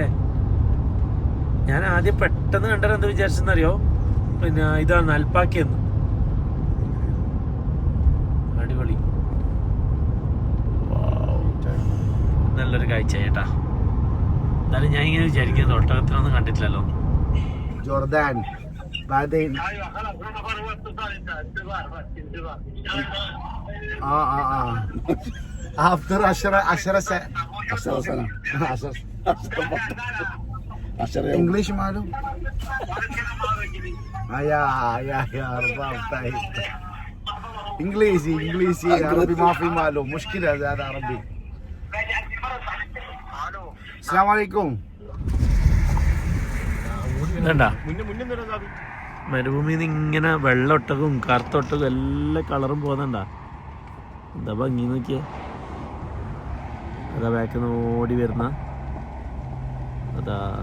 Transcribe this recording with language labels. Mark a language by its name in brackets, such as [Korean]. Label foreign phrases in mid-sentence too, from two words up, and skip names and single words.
[Malayalam] ഞാൻ ആദ്യം പെട്ടെന്ന് കണ്ടത് എന്താ വിചാരിച്ചെന്നറിയോ, പിന്നെ ഇതാണ് അൽപ്പാക്കിയെന്ന്. അടിപൊളി, നല്ലൊരു കാഴ്ച ചേട്ടാ. എന്നാലും ഞാൻ ഇങ്ങനെ വിചാരിക്കുന്നത് ഒട്ടകത്തിനൊന്നും കണ്ടിട്ടില്ലല്ലോ. [Arabic] جوردان بعدين after 10 سنة 10 انجليش معلوم يا ارباب طيب انجليزي عربي ما في معلوم مشكلة هذا عربي. السلام عليكم. [Malayalam] മരുഭൂമിയിൽ നിന്ന് ഇങ്ങനെ വെള്ളൊട്ടകവും കറുത്തൊട്ടകവും എല്ലാ കളറും പോകുന്നുണ്ടാ. എന്താ ഭംഗി നോക്കിയേ. അതാ ബാക്കിൽ നിന്ന് ഓടി വരുന്ന അതാ.